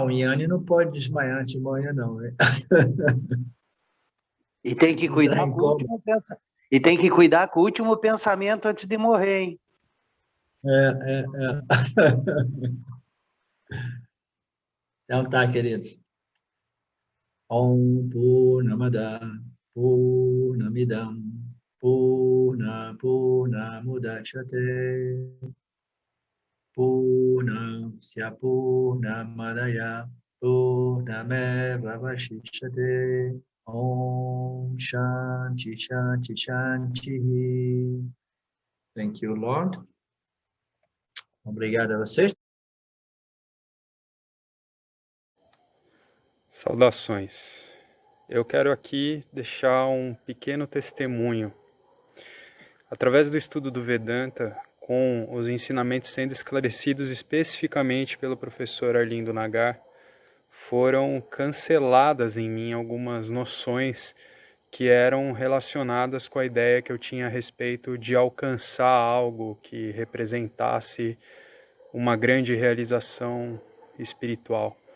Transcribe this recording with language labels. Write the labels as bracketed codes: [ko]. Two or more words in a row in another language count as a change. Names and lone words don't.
[pt] O Yanni não pode desmaiar antes de morrer, não, né? E tem que cuidar com o último pensamento. E tem que cuidar com o último pensamento antes de morrer, hein? Então tá, queridos. [sa] ॐ पूर्णमदः पूर्णमिदं पूर्णमुदच्यते पूर्णस्य पूर्णमादाय पूर्णमेव वशिष्यते. ॐ शान्तिः शान्तिः शान्तिः. [en] Thank you, Lord. [pt] Obrigado a vocês. Saudações. Eu quero aqui deixar um pequeno testemunho. Através do estudo do Vedanta, com os ensinamentos sendo esclarecidos especificamente pelo professor Arlindo Nagar, foram canceladas em mim algumas noções que eram relacionadas com a ideia que eu tinha a respeito de alcançar algo que representasse uma grande realização espiritual.